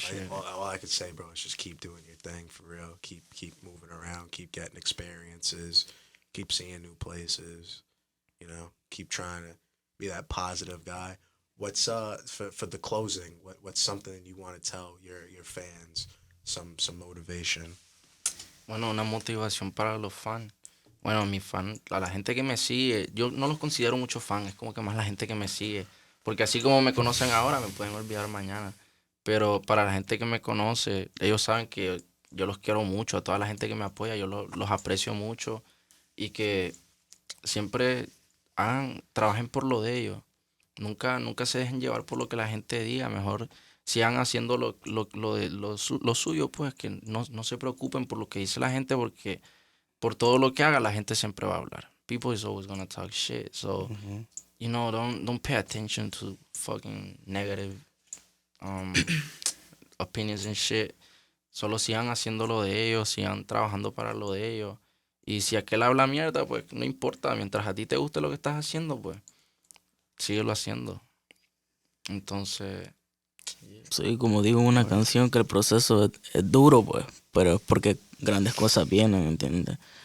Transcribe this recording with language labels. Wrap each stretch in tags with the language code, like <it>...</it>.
<en>Like, all I could say, bro, is just keep doing your thing for real. Keep moving around. Keep getting experiences. Keep seeing new places. You know, keep trying to be that positive guy. What's for the closing? What's something you want to tell your fans? Some motivation.</en> <es>Bueno, una motivación para los fans. Bueno, mi fan, a la gente que me sigue, yo no los considero muchos fans, es como que más la gente que me sigue. Porque así como me conocen ahora, me pueden olvidar mañana. Pero para la gente que me conoce, ellos saben que yo los quiero mucho. A toda la gente que me apoya, yo los aprecio mucho. Y que siempre trabajen por lo de ellos. Nunca se dejen llevar por lo que la gente diga. Mejor sigan haciendo lo suyo, pues que no se preocupen por lo que dice la gente, porque por todo lo que haga, la gente siempre va a hablar.</es> <en>People is always gonna talk shit. So, you know, don't pay attention to fucking negative opinions and shit.</en> <es>Solo sigan haciendo lo de ellos, sigan trabajando para lo de ellos. Y si aquel habla mierda, pues no importa. Mientras a ti te guste lo que estás haciendo, pues síguelo haciendo. Entonces, Sí, como digo en una canción, que el proceso es duro, pues, pero es porque grandes cosas vienen, ¿entiendes?</es>